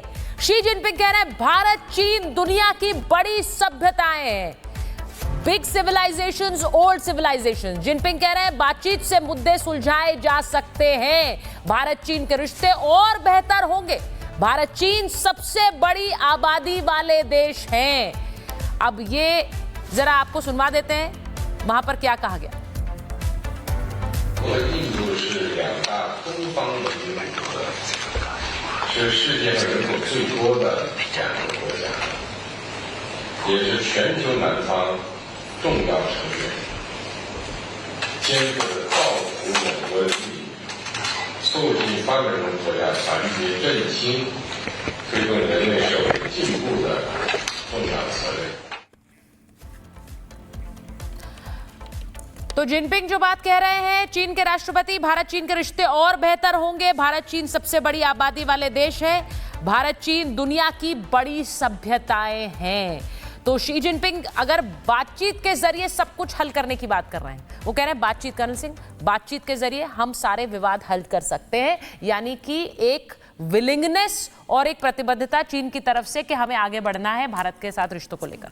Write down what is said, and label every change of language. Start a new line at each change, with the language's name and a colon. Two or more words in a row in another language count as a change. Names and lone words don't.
Hindi: शी जिनपिंग कह रहे हैं भारत चीन दुनिया की बड़ी सभ्यताएं हैं,
English: big civilisations, old civilisations.
Hindi: जिनपिंग कह रहे हैं बातचीत से मुद्दे सुलझाए जा सकते हैं, भारत चीन के रिश्ते और बेहतर होंगे। भारत चीन सबसे बड़ी आबादी वाले देश हैं। अब ये जरा आपको सुनवा देते हैं वहां पर क्या कहा गया।
Chinese: 和印度是两大东方的民主国家，是世界上人口最多的两个国家，也是全球南方重要成员，肩负着造福某国利益、促进发展中国家团结振兴、推动人类社会进步的重要责任。
Hindi: तो जिनपिंग जो बात कह रहे हैं, चीन के राष्ट्रपति, भारत चीन के रिश्ते और बेहतर होंगे। भारत चीन सबसे बड़ी आबादी वाले देश है। भारत चीन दुनिया की बड़ी सभ्यताएं हैं। तो शी जिनपिंग अगर बातचीत के जरिए सब कुछ हल करने की बात कर रहे हैं, वो कह रहे हैं बातचीत, कर्नल सिंह, बातचीत के जरिए हम सारे विवाद हल कर सकते हैं, यानी कि एक विलिंगनेस और एक प्रतिबद्धता चीन की तरफ से कि हमें आगे बढ़ना है भारत के साथ रिश्तों को लेकर।